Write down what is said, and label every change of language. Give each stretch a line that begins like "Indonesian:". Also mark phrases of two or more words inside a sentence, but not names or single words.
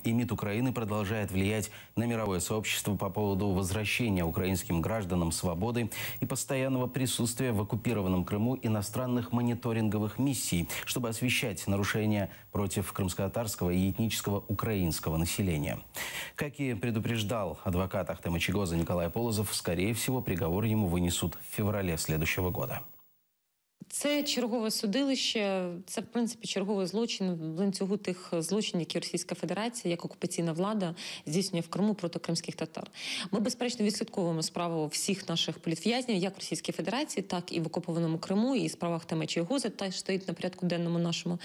Russian: И МИД Украины продолжает влиять на мировое сообщество по поводу возвращения украинским гражданам свободы и постоянного присутствия в оккупированном Крыму иностранных мониторинговых миссий, чтобы освещать нарушения против крымско-татарского и этнического украинского населения. Как и предупреждал адвокат Ахтема Чийгоза Николай Полозов, скорее всего, приговор ему вынесут в феврале следующего года.
Ukrainian: Це чергове судилище, це, в принципі, черговий злочин в ланцюгу тих злочинів, які Російська Федерація, як окупаційна влада, здійснює в Криму проти кримських татар. Ми, безперечно, відслідковуємо справу всіх наших політв'язнів, як в Російській Федерації, так і в окупованому Криму, і справа Ахтема Чийгоза теж стоїть на порядку денному нашому.